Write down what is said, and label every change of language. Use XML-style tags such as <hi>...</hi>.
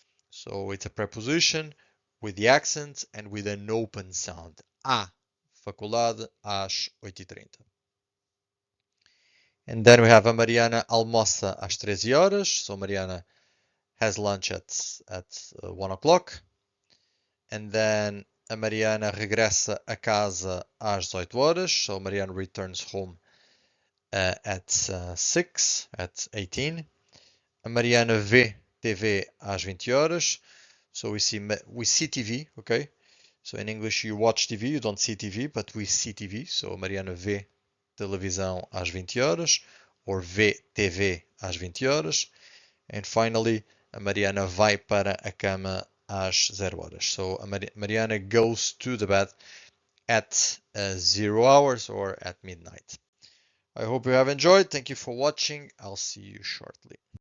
<en>So it's a preposition with the accent and with an open sound. A.</en> <pt>Faculdade às 8h30.</pt> <en>And then we have</en> <pt>a Mariana almoça às 13 horas.</pt> <en>So Mariana has lunch at 1 o'clock. And then</en> <pt>a Mariana regressa a casa às 18 horas.</pt> <en>So Mariana returns home at 6, at 18.</en> <pt>A Mariana vê TV às 20 horas.</pt> <en>So we see TV, okay? So in English you watch TV, you don't see TV, but we see TV.</en> <pt>So a Mariana vê televisão às 20 horas, or vê TV às 20 horas.</pt> <en>And finally,</en> <pt>a Mariana vai para a cama às 0 horas.</pt> <en>So a Mariana goes to the bed at 0 hours or at midnight. I hope you have enjoyed. Thank you for watching. I'll see you shortly.</en>